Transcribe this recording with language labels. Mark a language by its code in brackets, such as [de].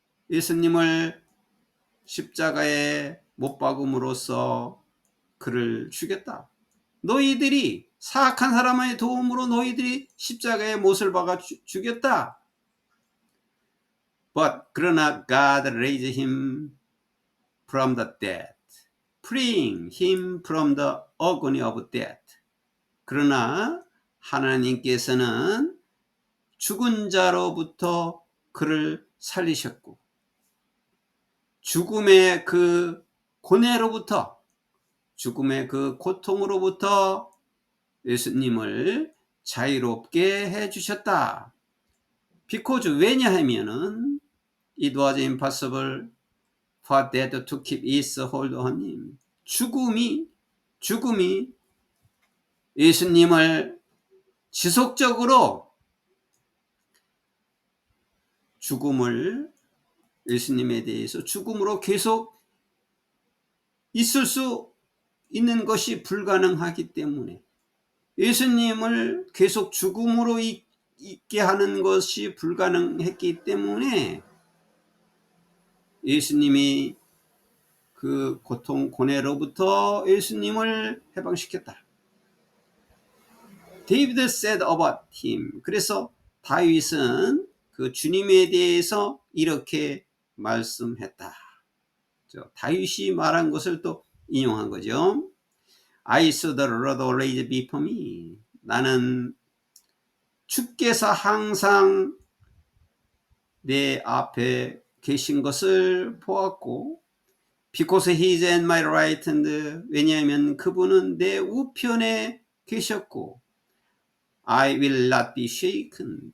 [ko] 예수님을 십자가에 못 박음으로써 그를 죽였다. 너희들이 사악한 사람의 도움으로 너희들이 십자가에 못을 박아 죽였다. 그러나 [en] God raised him from the dead, freeing him from the agony of death. [ko] 그러나 하나님께서는 죽은 자로부터 그를 살리셨고 죽음의 그 고뇌로부터, 죽음의 그 고통으로부터 예수님을 자유롭게 해주셨다. [en] because [ko] 왜냐하면은 [en] it was impossible for death to keep its hold on him. [ko] 죽음이 예수님을 지속적으로 예수님에 대해서 죽음으로 계속 있을 수 있는 것이 불가능하기 때문에, 예수님을 계속 죽음으로 있게 하는 것이 불가능했기 때문에 예수님이 그 고통 고뇌로부터 예수님을 해방시켰다. [en] David said about him. [ko] 그래서 다윗은 그 주님에 대해서 이렇게 말씀했다. 다윗이 말한 것을 또 인용한 거죠. [en] I saw the Lord always before me. [ko] 나는 주께서 항상 내 앞에 계신 것을 보았고, [en] because he is at my right hand. [ko] 왜냐하면 그분은 내 우편에 계셨고, [en] I will not be shaken.